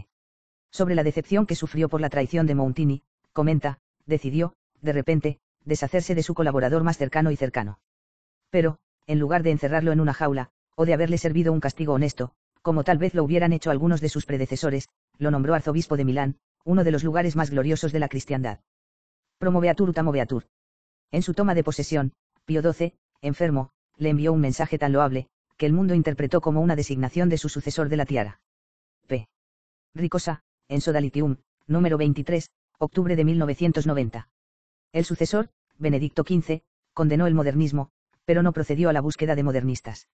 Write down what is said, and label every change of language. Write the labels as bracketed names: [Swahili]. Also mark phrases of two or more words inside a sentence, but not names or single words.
[Spanish] Sobre la decepción que sufrió por la traición de Mountini, comenta, decidió, de repente, deshacerse de su colaborador más cercano y cercano. Pero, en lugar de encerrarlo en una jaula, o de haberle servido un castigo honesto, como tal vez lo hubieran hecho algunos de sus predecesores, lo nombró arzobispo de Milán, uno de los lugares más gloriosos de la cristiandad. [Latin] Promoveatur ut amoveatur. [Spanish] En su toma de posesión, Pío XII, enfermo, le envió un mensaje tan loable, que el mundo interpretó como una designación de su sucesor de la tiara. Ricosa, en Sodalitium, número 23, octubre de 1990. El sucesor, Benedicto XV, condenó el modernismo, pero no procedió a la búsqueda de modernistas.